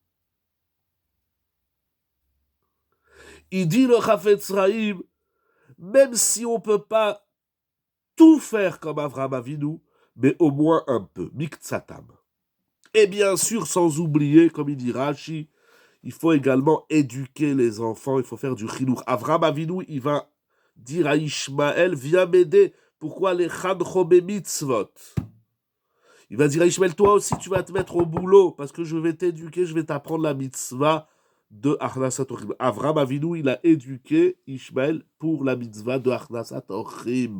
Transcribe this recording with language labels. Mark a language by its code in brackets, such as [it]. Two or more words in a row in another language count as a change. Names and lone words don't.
[fr] Il dit le Chafetz Chaim, même si on ne peut pas tout faire comme Avraham Avinu, mais au moins un peu, miktsatam. Et bien sûr, sans oublier, comme il dit Rashi, il faut également éduquer les enfants, il faut faire du chinuch. Avraham Avinu, il va dire à Ishmaël, viens m'aider, pourquoi les chadcho mitzvot? Il va dire à Ishmaël, toi aussi tu vas te mettre au boulot, parce que je vais t'éduquer, je vais t'apprendre la mitzvah de [he] הכנסת אורחים. [fr] Avraham Avinu, il a éduqué Ishmaël pour la mitzvah de [he] הכנסת אורחים.